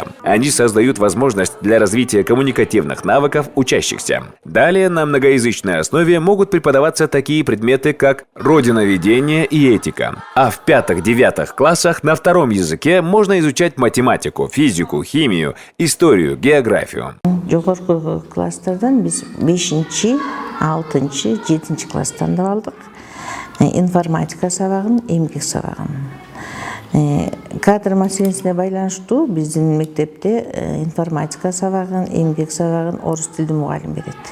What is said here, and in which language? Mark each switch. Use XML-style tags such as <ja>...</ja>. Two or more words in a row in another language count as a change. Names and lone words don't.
<ru>Они создают возможность для развития коммуникативных навыков учащихся. Далее на многоязычной основе могут преподаваться такие предметы, как родиноведение и этика. А в 5-9 классах на 2 языке можно изучать математику, физику, химию, историю, географию.</ru> <ky>Жогорку класстардан биз 5-6, 7 класстан да алдык. Информатика сабагын, эмгек сабагын. Кадр маселесине байланыштуу биздин мектепте информатика сабагын, эмгек сабагын орус тилдүү мугалим берет.</ky>